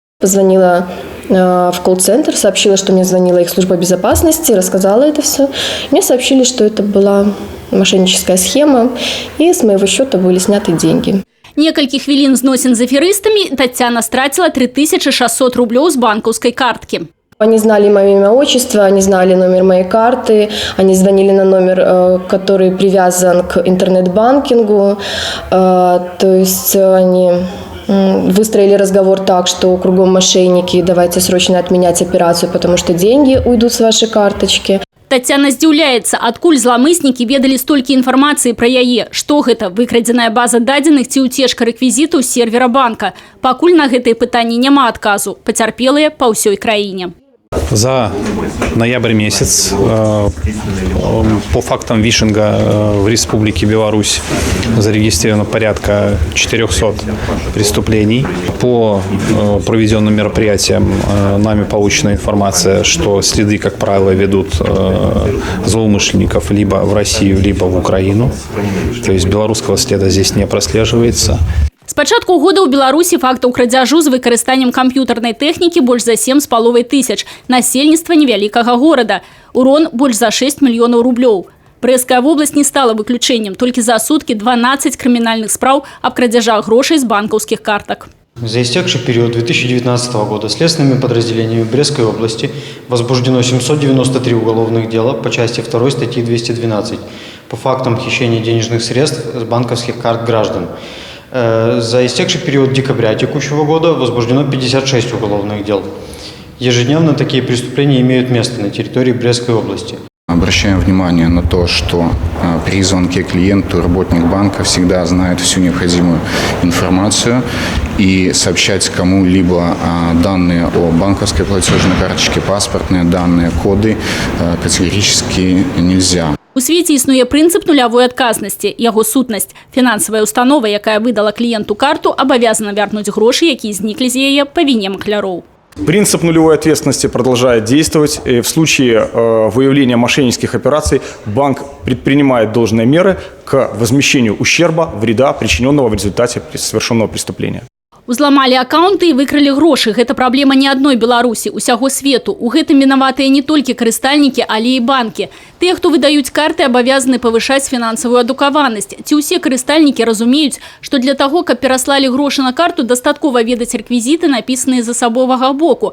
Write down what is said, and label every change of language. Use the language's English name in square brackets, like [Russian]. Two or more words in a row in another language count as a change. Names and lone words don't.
[Russian] Позвонила в колл-центр, сообщила, что мне звонила их служба безопасности, рассказала это все. Мне сообщили, что это была мошенническая схема, и с моего счета были сняты деньги. [Belarusian] Некалькі хвілін зносін з аферыстамі Таццяна страціла 3600 рублёў з банкаўскай карткі. [Russian] Они знали мое имя, отчество, они знали номер моей карты, они звонили на номер, который привязан к интернет-банкингу. То есть они выстроили разговор так, что кругом мошенники, давайте срочно отменять операцию, потому что деньги уйдут с вашей карточки. [Belarusian] Таццяна здзіўляецца, адкуль зламыснікі ведалі столькі інфармацыі пра яе, што гэта выкрадзеная база дадзеных ці ўцечка рэквізіту з сервера банка. Пакуль на гэтыя пытанні няма адказу, пацярпелыя па ўсёй краіне. [Russian] За ноябрь месяц по фактам вишинга в Республике Беларусь зарегистрировано порядка 400 преступлений. По проведенным мероприятиям нами получена информация, что следы, как правило, ведут злоумышленников либо в Россию, либо в Украину. То есть белорусского следа здесь не прослеживается. [Belarusian] З пачатку года ў Беларусі фактаў крадзяжу з выкарыстаннем камп'ютарнай тэхнікі больш за 7,5 тысяч. Насельніцтва невялікага горада. Урон больш за 6 мільёнаў рублёў. Брэсцкая вобласць не стала выключэннем. Толькі за суткі 12 крымінальных спраў аб крадзяжах грошай з банкаўскіх картак. [Russian] За истекший период 2019 года следственными подразделениями Брестской области возбуждено 793 уголовных дела по части 2 статьи 212 по фактам хищения денежных средств с банковских карт граждан. За истекший период декабря текущего года возбуждено 56 уголовных дел. Ежедневно такие преступления имеют место на территории Брестской области. Обращаем внимание на то, что при звонке клиенту работник банка всегда знает всю необходимую информацию, и сообщать кому-либо данные о банковской платежной карточке, паспортные данные, коды категорически нельзя. [Belarusian] У свеце існуе прынцып нулявой адказнасці. Яго сутнасць. Фінансавая установа, якая выдала кліенту карту, абавязана вярнуць грошы, якія зніклі з яе па віне макляроў. [Russian] Принцип нулевой ответственности продолжает действовать. И в случае выявления мошеннических операций банк предпринимает должные меры к возмещению ущерба, вреда, причиненного в результате совершенного преступления. [Belarusian] Узламалі аккаунты і выкралі грошы. Гэта праблема не адной Беларусі, усяго свету. У гэтым вінаватыя не толькі карыстальнікі, але і банкі. Тыя, хто выдаюць карты, абавязаны павышаць фінансавую адукаванасць. Ці ўсе карыстальнікі разумеюць, што для таго, каб пераслалі грошы на карту, дастаткова ведаць рэквізіты, напісаныя з асабовага боку.